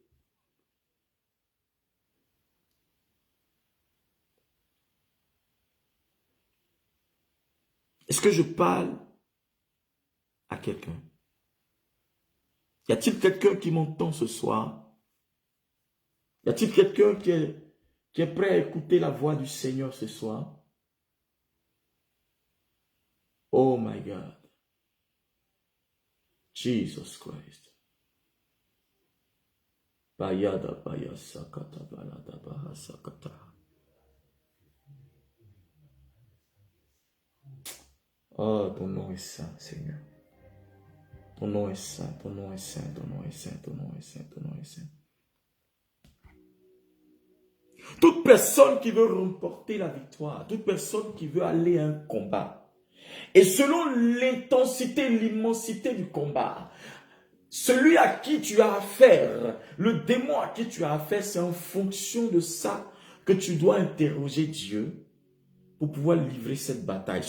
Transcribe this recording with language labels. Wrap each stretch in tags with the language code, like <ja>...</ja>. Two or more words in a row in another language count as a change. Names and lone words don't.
<fr>Est-ce que je parle à quelqu'un? Y a-t-il quelqu'un qui m'entend ce soir? Y a-t-il quelqu'un qui est prêt à écouter la voix du Seigneur ce soir?</fr> <en>Oh my God. Jesus Christ. Bayada baya sakata balada baha sakata.</en> <fr>Oh, ton nom est saint, Seigneur. Ton nom est saint, ton nom est saint, ton nom est saint, ton nom est saint, ton nom est saint. Toute personne qui veut remporter la victoire, toute personne qui veut aller à un combat, et selon l'intensité, l'immensité du combat, celui à qui tu as affaire, le démon à qui tu as affaire, c'est en fonction de ça que tu dois interroger Dieu pour pouvoir livrer cette bataille.</fr>